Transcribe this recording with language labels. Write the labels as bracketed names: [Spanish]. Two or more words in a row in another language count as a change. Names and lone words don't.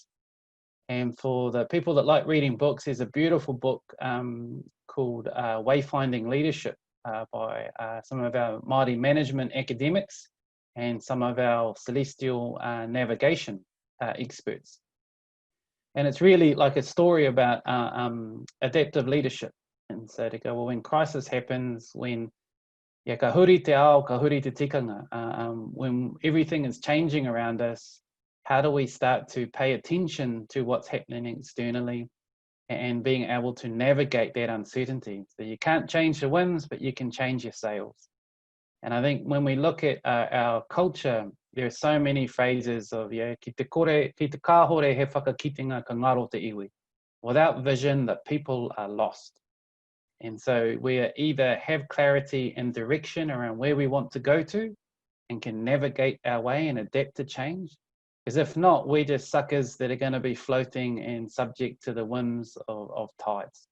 [English] And for the people that like reading books, there's a beautiful book called Wayfinding Leadership by some of our Māori management academics and some of our celestial navigation experts. And it's really like a story about adaptive leadership. And so to go, well, when crisis happens, when [Māori] ka huri te ao, ka huri te tikanga. [English] When everything is changing around us, how do we start to pay attention to what's happening externally and being able to navigate that uncertainty? So you can't change the winds, but you can change your sails. And I think when we look at our culture, there are so many phrases of, [Māori] ki te kāhore he whakakitinga ka ngaro te iwi. [English] Without vision, the people are lost. And so we either have clarity and direction around where we want to go to and can navigate our way and adapt to change. Because if not, we're just suckers that are going to be floating and subject to the whims of tides.